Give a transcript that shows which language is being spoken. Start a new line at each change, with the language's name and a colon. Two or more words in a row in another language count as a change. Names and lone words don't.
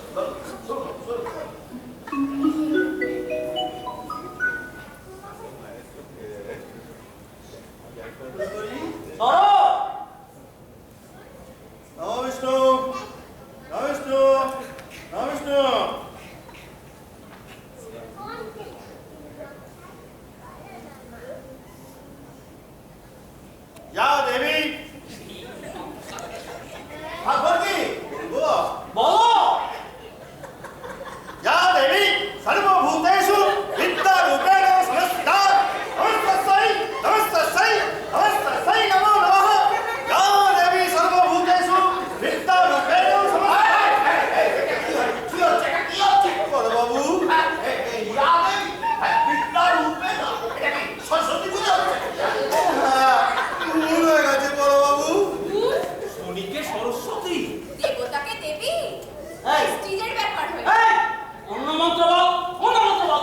Bangla: নমস্কার, নমস্কার, নমস্কার। যা দেবী ঠাকুর কি বলো। বলো।
Sanskrit: या देवी सर्वभूतेषु विद्यारूपेण संस्थिता नमस्तस्यै नमस्तस्यै नमस्तस्यै नमो नमः। या देवी सर्वभूतेषु विद्यारूपेण संस्थिता।
Bangla: বড় বাবু, সরস্বতী পূজা ভুল হয়ে গেছে বড় বাবু। ভুল? শনিকে সরস্বতী? দেবতাকে দেবী এই স্ত্রীদের ব্যাপার হয়ে এই অন্য মন্ত্র বল, অন্য মন্ত্র বল।